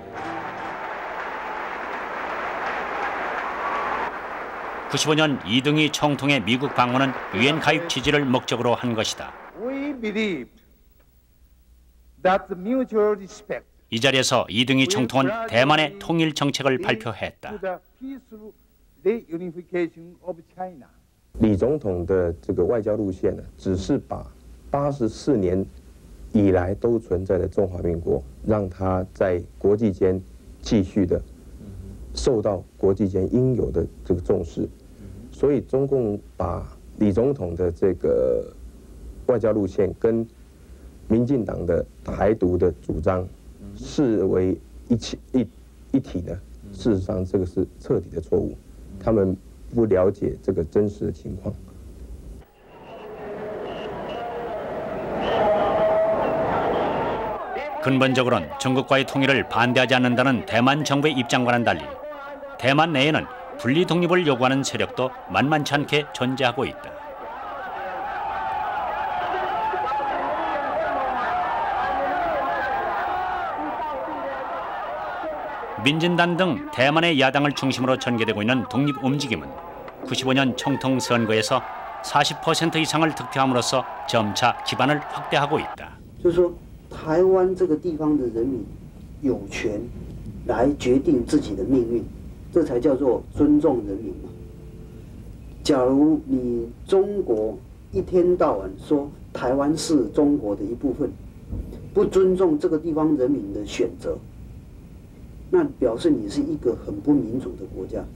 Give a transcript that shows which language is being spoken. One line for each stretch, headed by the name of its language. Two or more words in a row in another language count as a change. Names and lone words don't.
Korean: (1995년) 이등희 총통의 미국 방문은 유엔 가입 지지를 목적으로 한 것이다. 이 자리에서 이등희 총통은 대만의 통일 정책을 발표했다.
Chinese: 李总统的这个外交路线呢，只是把84年以来都存在的中华民国，让它在国际间继续的受到国际间应有的这个重视。所以中共把李总统的这个外交路线跟民进党的台独的主张视为一体呢，事实上这个是彻底的错误，他们不了解这个真实的情况。
Korean: 근본적으로는 중국과의 통일을 반대하지 않는다는 대만 정부의 입장과는 달리 대만 내에는 분리 독립을 요구하는 세력도 만만치 않게 존재하고 있다. 민진당 등 대만의 야당을 중심으로 전개되고 있는 독립 움직임은 95년 총통 선거에서 40% 이상을 득표함으로써 점차 기반을 확대하고 있다.
Chinese: 台湾这个地方的人民有权来决定自己的命运，这才叫做尊重人民嘛。假如你中国一天到晚说台湾是中国的一部分，不尊重这个地方人民的选择，那表示你是一个很不民主的国家。